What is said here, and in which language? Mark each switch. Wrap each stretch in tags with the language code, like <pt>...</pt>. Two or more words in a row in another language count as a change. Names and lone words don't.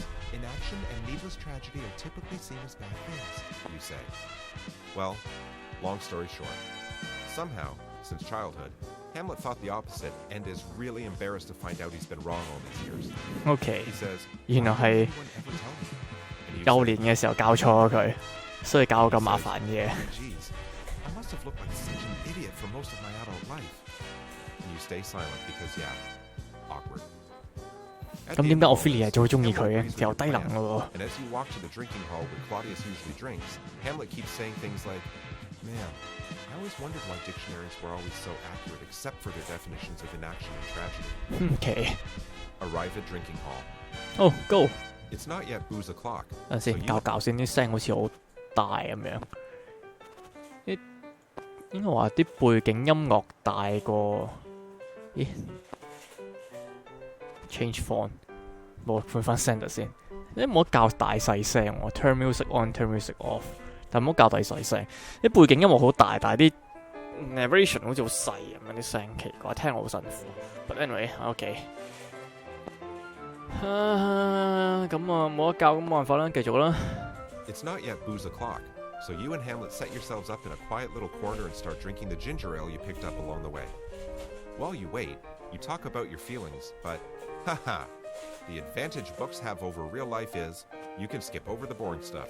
<en>Inaction and needless tragedy are typically seen as bad things, you say. Well, long story short, somehow, since childhood, Hamlet thought the opposite and is really embarrassed to find out he's been wrong all these years. OK， He says,</en> <yue>原來</yue> <en>"Why</en> <yue>係</yue> <en>didn't anyone ever tell me?" And you</en> <yue>幼</yue> <en>say,</en> <yue>年嘅時候教錯咗佢，所以搞到咁麻煩嘅。</yue> <en>Geez, I must have looked like such an idiot for most of my adult life. And you stay silent because, yeah, awkward.</en> <yue>咁點解 Ophelia 就會中意佢嘅？又低能嘅喎。</yue> <en>And as you walk to the drinking hall where Claudius usually drinks, Hamlet keeps saying things like, Man, I always wondered why dictionaries were always so accurate except for their definitions of inaction and tragedy. OK， Arrive at drinking hall.</en> <yue>好 go。</yue> <en>It's not yet booze o'clock.</en> <yue>等陣 so 先， you- 教先啲聲好似好大咁樣。啲應該話啲背景音樂大過，咦 ？</yue> <en>Change font，</en> <yue>冇換翻 center 先。你唔好教大細聲喎 ，</yue> <en>turn music on，turn music off，</en> <yue>但唔好教大細聲。啲背景音樂好大，但係啲 narration 好似好細咁樣啲聲，奇怪，聽落好辛苦。</yue> <en>But anyway，OK。</en> <yue>咁啊冇得教，咁冇辦法啦，繼續啦。</yue> <en>It's not yet booze o'clock, so you and Hamlet set yourselves up in a quiet little corner and start drinking the ginger ale you picked up along the way. While you wait, you talk about your feelings, but haha, the advantage books have over real life is you can skip over the boring stuff.</en>